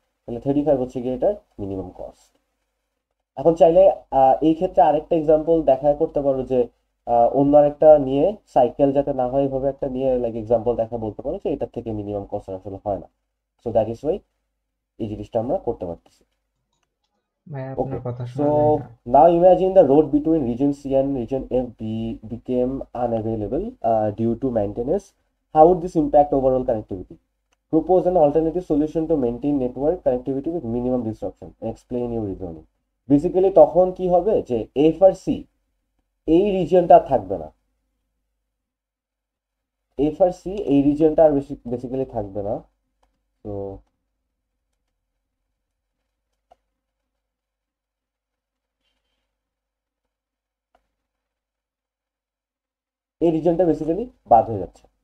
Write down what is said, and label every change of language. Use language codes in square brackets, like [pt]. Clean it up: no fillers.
[bn] তাহলে 35 হচ্ছে গিয়ে এটার মিনিমাম কস্ট। এখন চাইলে এই ক্ষেত্রে আরেকটা এক্সাম্পল দেখা করতে পারো, যে অন্য আরেকটা নিয়ে সাইকেল যাতে না হয় এভাবে একটা নিয়ে লাইক এক্সাম্পল দেখা বলতে পারো যে এটার থেকে মিনিমাম কস্ট আসলে হয় না। [en] so that is why [bn] এই জিনিসটা আমরা করতে পারতেছি। ভাই ওকে, আপনার কথা সো শোনা যায় না। [en] Now imagine the road between region C and region F became unavailable due to maintenance. How would this impact overall connectivity? Propose an alternative solution to maintain network connectivity with minimum disruption. Explain your reasoning. [bn] Basically তখন কি হবে যে F আর C এই রিজিয়নটা থাকবে না, F আর C এই রিজিয়নটা আর basically থাকবে না। তো এই রিজিয়নটা বেসিক্যালি বাদ হয়ে যাচ্ছে।